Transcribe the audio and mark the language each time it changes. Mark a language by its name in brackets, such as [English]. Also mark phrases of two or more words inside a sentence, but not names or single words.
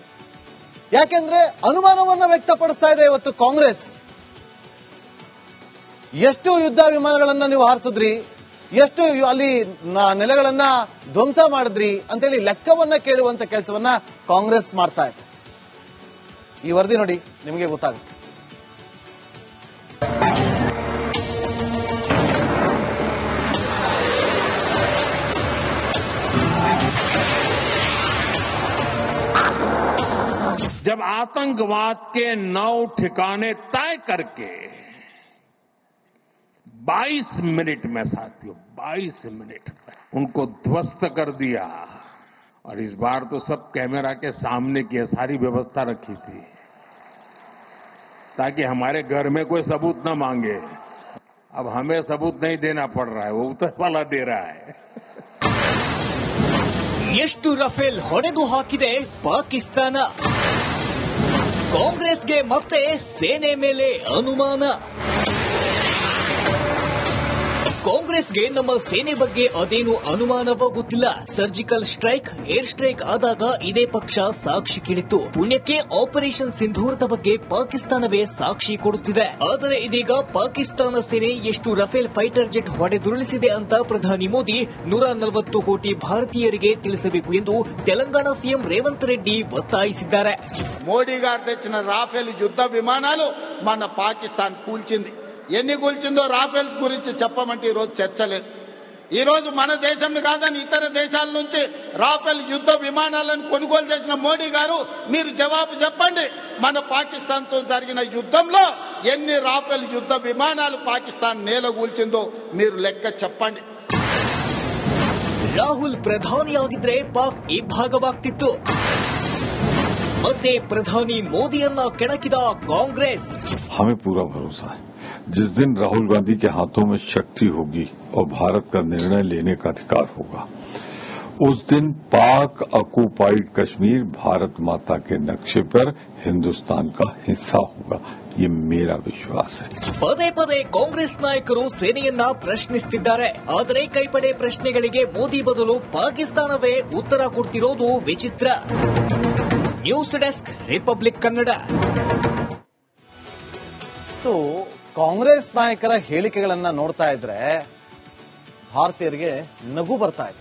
[Kannada] ಯಾಕೆಂದ್ರೆ ಅನುಮಾನವನ್ನ ವ್ಯಕ್ತಪಡಿಸ್ತಾ ಇದೆ ಇವತ್ತು ಕಾಂಗ್ರೆಸ್. ಎಷ್ಟು ಯುದ್ಧ ವಿಮಾನಗಳನ್ನ ನೀವು ಹಾರಿಸಿದ್ರಿ, ಎಷ್ಟು ಅಲ್ಲಿ ನೆಲೆಗಳನ್ನ ಧ್ವಂಸ ಮಾಡಿದ್ರಿ ಅಂತೇಳಿ ಲೆಕ್ಕವನ್ನ ಕೇಳುವಂತ ಕೆಲಸವನ್ನ ಕಾಂಗ್ರೆಸ್ ಮಾಡ್ತಾ ಇದೆ. ಈ ವರದಿ ನೋಡಿ, ನಿಮಗೆ ಗೊತ್ತಾಗುತ್ತೆ. [Hindi] जब आतंकवाद के 9 ठिकाने तय करके 22 मिनट में साथियों 22 मिनट में उनको ध्वस्त कर दिया, और इस बार तो सब कैमरा के सामने की सारी व्यवस्था रखी थी ताकि हमारे घर में कोई सबूत न मांगे. अब हमें सबूत नहीं देना पड़ रहा है, वो उतर वाला दे रहा है. [Kannada] ಎಷ್ಟು ರಫೇಲ್ ಹೊಡೆದು ಹಾಕಿದೆ ಪಾಕಿಸ್ತಾನ. ಕಾಂಗ್ರೆಸ್ಗೆ ಮತ್ತೆ ಸೇನೆ ಮೇಲೆ ಅನುಮಾನ. ಕಾಂಗ್ರೆಸ್ಗೆ ನಮ್ಮ ಸೇನೆ ಬಗ್ಗೆ ಅದೇನು ಅನುಮಾನವೋ ಗೊತ್ತಿಲ್ಲ. [English] surgical strike, air strike [Kannada] ಆದಾಗ ಇದೇ ಪಕ್ಷ ಸಾಕ್ಷಿ ಕೇಳಿತ್ತು. ಪುಣ್ಯಕ್ಕೆ ಆಪರೇಷನ್ ಸಿಂಧೂರದ ಬಗ್ಗೆ ಪಾಕಿಸ್ತಾನವೇ ಸಾಕ್ಷಿ ಕೊಡುತ್ತಿದೆ. ಆದರೆ ಇದೀಗ ಪಾಕಿಸ್ತಾನ ಸೇನೆ ಎಷ್ಟು ರಫೇಲ್ [English] fighter jet [Kannada] ಹೊಡೆದುರುಳಿಸಿದೆ ಅಂತ ಪ್ರಧಾನಿ ಮೋದಿ 140 ಕೋಟಿ ಭಾರತೀಯರಿಗೆ ತಿಳಿಸಬೇಕು ಎಂದು తెలంగాణ సీఎం రేవంత్ రెడ్డి ఒత్తాయిಸಿದ್ದಾರೆ. [Telugu] మోడీ గారు తెచ్చిన రాఫెల్ యుద్ధ విమానాలు మన పాకిస్తాన్ కూల్చింది. ఎన్ని కూల్చిందో రాఫెల్ గురించి చెప్పమంటే ఈరోజు చర్చ లేదు. ఈరోజు మన దేశంలో కాదని ఇతర దేశాల నుంచి రాఫెల్ యుద్ధ విమానాలను కొనుగోలు చేసిన మోడీ గారు మీరు జవాబు చెప్పండి. మన పాకిస్తాన్తో జరిగిన యుద్ధంలో ఎన్ని రాఫెల్ యుద్ధ విమానాలు పాకిస్తాన్ నేలగూల్చిందో మీరు లెక్క చెప్పండి. [Kannada] ರಾಹುಲ್ ಪ್ರಧಾನಿಯಾಗಿದ್ರೆ ಪಾಕ್ ಇಬ್ಬಾಗವಾಗ್ತಿತ್ತು. ಮತ್ತೆ ಪ್ರಧಾನಿ ಮೋದಿಯನ್ನ ಕೆಣಕಿದ ಕಾಂಗ್ರೆಸ್. [Hindi] हमें पूरा भरोसा है जिस दिन राहुल गांधी के हाथों में शक्ति होगी और भारत का निर्णय लेने का अधिकार होगा उस दिन पाक ऑक्युपाइड कश्मीर भारत माता के नक्शे पर हिंदुस्तान का हिस्सा होगा ये मेरा विश्वास है. [Kannada] ಪದೇ ಪದೇ ಕಾಂಗ್ರೆಸ್ ನಾಯಕರು ಸೇನೆಯನ್ನ ಪ್ರಶ್ನಿಸುತ್ತಿದ್ದಾರೆ. ಆದರೆ ಕೈಪಡೆ ಪ್ರಶ್ನೆಗಳಿಗೆ ಮೋದಿ ಬದಲು ಪಾಕಿಸ್ತಾನವೇ ಉತ್ತರ ಕೊಡ್ತಿರೋದು ವಿಚಿತ್ರ. [English] news desk [Kannada] ರಿಪಬ್ಲಿಕ್ ಕನ್ನಡ. ಕಾಂಗ್ರೆಸ್ ನಾಯಕರ ಹೇಳಿಕೆಗಳನ್ನ ನೋಡ್ತಾ ಇದ್ರೆ ಭಾರತೀಯರಿಗೆ ನಗು ಬರ್ತಾ ಇದೆ.